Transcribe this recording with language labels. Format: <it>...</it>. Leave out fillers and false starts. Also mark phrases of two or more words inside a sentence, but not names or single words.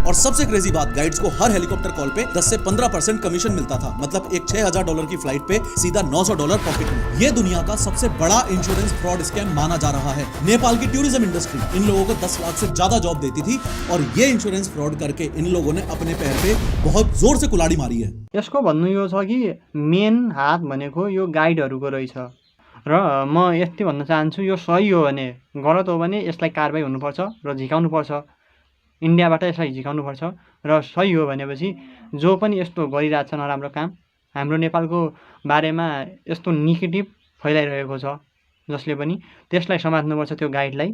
<hi>और सबसे क्रेजी बात, गाइड्स को हर</hi> <en>helicopter call</en> <hi>पे 10 से 15% कमीशन मिलता था। मतलब एक $6000 की फ्लाइट पे सीधा $900 पॉकेट में। ये दुनिया का सबसे बड़ा</hi> <en>insurance fraud scam</en> <hi>माना जा रहा है। नेपाल की</hi> <en>tourism industry</en> <hi>इन लोगों को 10 लाख से ज्यादा जॉब देती थी और ये</hi> <en>insurance fraud</en> <hi>करके इन लोगों ने अपने पैर पे बहुत जोर से कुल्हाड़ी मारी है।</hi> <ne>यसको भन्नु यो छ कि मेन हात भनेको यो गाइडहरूको रहेछ र म यति भन्न चाहन्छु, यो सही हो भने, गलत हो भने यसलाई कारबाही हुनुपर्छ र झिकाउनुपर्छ। इन्डियाबाट यसलाई झिकाउनुपर्छ। र सही हो भनेपछि जो पनि यस्तो गरिरहेछ नराम्रो काम, हाम्रो नेपालको बारेमा यस्तो नेगेटिभ फैलाइरहेको छ, जसले पनि त्यसलाई समात्नुपर्छ, त्यो गाइडलाई।</ne>